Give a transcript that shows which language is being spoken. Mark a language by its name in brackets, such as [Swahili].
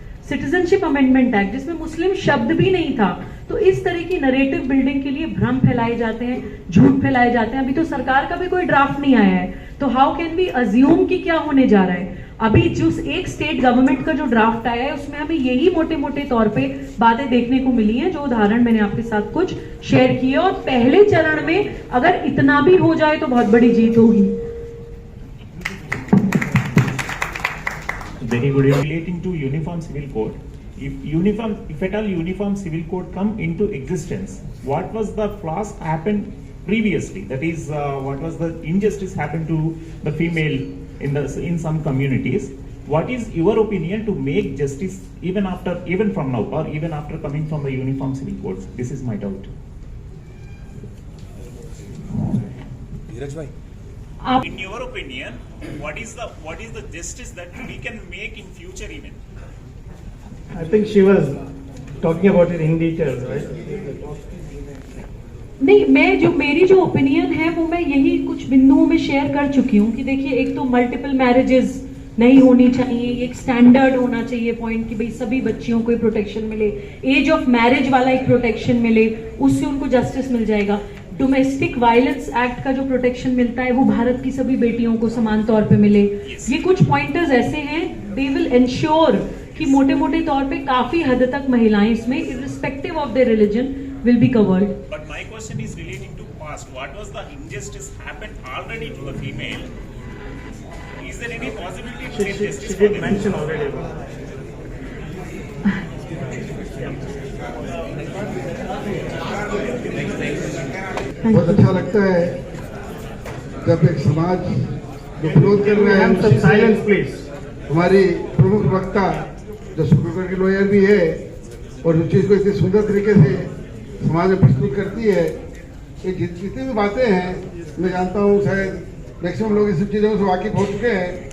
[Hindi] Citizenship amendment act जिसमें मुस्लिम शब्द भी नहीं था, तो इस तरह की नरेटिव बिल्डिंग के लिए भ्रम फैलाए जाते हैं, झूठ फैलाए जाते हैं। अभी तो सरकार का भी कोई ड्राफ्ट नहीं आया है, तो [English] how can we assume [Hindi] कि क्या होने जा रहा है। अभी जो एक स्टेट गवर्नमेंट का जो ड्राफ्ट आया है उसमें हमें यही मोटे मोटे तौर पे बातें देखने को मिली हैं, जो उदाहरण मैंने आपके साथ कुछ शेयर किए, और पहले चरण में अगर इतना भी हो जाए तो बहुत बड़ी जीत होगी। [English] Very good. Relating to uniform civil code, if at all uniform civil code come into existence, what was the flaws happened previously? That is, what was the injustice happened to the female in some communities? What is your opinion to make justice even from now, or even after coming from the uniform civil codes? This is my doubt. Dheeraj bhai. In your opinion, what is the justice that we can make in future even? I think she was talking about it in detail, right? [Hindi] नहीं, मेरी जो opinion है वो मैं यही कुछ बिंदुओं में शेयर कर चुकी हूँ कि देखिए, एक तो मल्टीपल मैरिजेस नहीं होनी चाहिए, एक स्टैंडर्ड होना चाहिए पॉइंट कि भाई सभी बच्चियों को प्रोटेक्शन मिले, एज ऑफ मैरिज वाला एक प्रोटेक्शन मिले, उससे उनको जस्टिस मिल जाएगा। डोमेस्टिक वायलेंस एक्ट का जो प्रोटेक्शन मिलता है वो भारत की सभी बेटियों को समान तौर पे मिले। ये कुछ पॉइंटर्स ऐसे हैं, [English] they will ensure [Hindi] कि मोटे मोटे तौर पे काफी हद तक महिलाएं इसमें [English] Irrespective of their religion will be covered. But my question is relating to past. What was the injustice happened already to the female? Is there any possibility to get justice? She did mention already. [Hindi] बहुत अच्छा लगता है जब एक समाज जो विरोध कर रहे हैं, [English] Silence please. [Hindi] हमारी प्रमुख वक्ता जो सुप्रीम कोर्ट की लॉयर भी है और उस चीज को इतनी सुंदर तरीके से समाज में प्रस्तुत करती है कि जितनी भी बातें हैं, मैं जानता हूँ शायद मैक्सिमम लोग इस सब चीज़ों से वाकिफ हो चुके हैं,